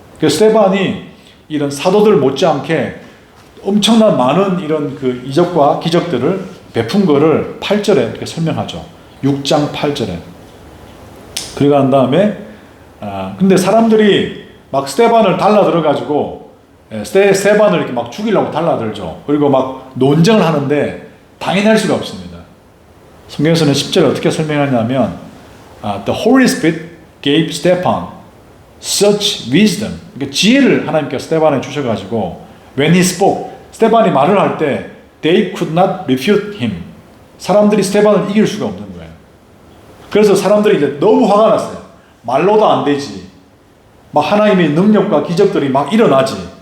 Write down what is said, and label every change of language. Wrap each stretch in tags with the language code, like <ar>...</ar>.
<ko>그래서 스테반이 이런 사도들 못지않게 엄청난 많은 이런 그 이적과 기적들을 베푼 거를 8절에 이렇게 설명하죠. 6장 8절에. 그리고 난 다음에 근데 사람들이 막 스테반을 달라들어가지고 스테반을 이렇게 막 죽이려고 달라들죠. 그리고 막 논쟁을 하는데 당연할 수가 없습니다. 성경에서는 10절에 어떻게 설명하냐면</ko> <en>The Holy Spirit gave Stephen such wisdom.</en> <ko>그러니까 지혜를 하나님께서 스테반에 주셔가지고</ko> <en>when he spoke,</en> <ko>스테반이 말을 할 때</ko> <en>they could not refute him.</en> <ko>사람들이 스테반을 이길 수가 없는 거예요. 그래서 사람들이 이제 너무 화가 났어요. 말로도 안 되지. 막 하나님의 능력과 기적들이 막 일어나지.</ko>